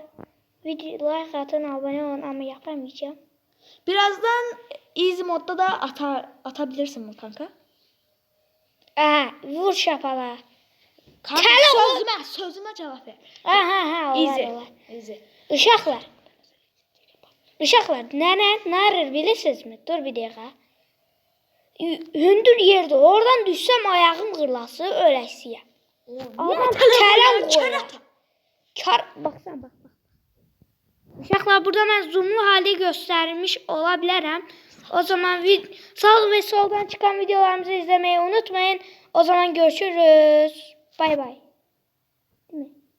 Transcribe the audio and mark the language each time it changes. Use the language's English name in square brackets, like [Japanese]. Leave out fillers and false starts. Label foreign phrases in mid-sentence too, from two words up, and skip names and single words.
[Turkish] Video like atın, abone olun ama yapamayacağım. Birazdan easy modda da atabilirsin bunu kanka. [Azerbaijani] Vur şapala. [Turkish] Kanka sözüme cevap ver. [Azerbaijani] Olar. Easy. Uşaqlar, nənə narır bilirsinizmi? Dur bir dəqiqə. Hündür yerdə, oradan düşsəm ayağım qırlası, öləksiyəm. Adam kələm qoyar. Baxsan, bax. Uşaqlar, burada mən [Turkish] zoomlu halde göstermiş [Azerbaijani] ola bilərəm. [Turkish] O zaman sağ ve soldan çıkan videolarımızı izlemeyi unutmayın. O zaman görüşürüz. Bay bay. Değil mi?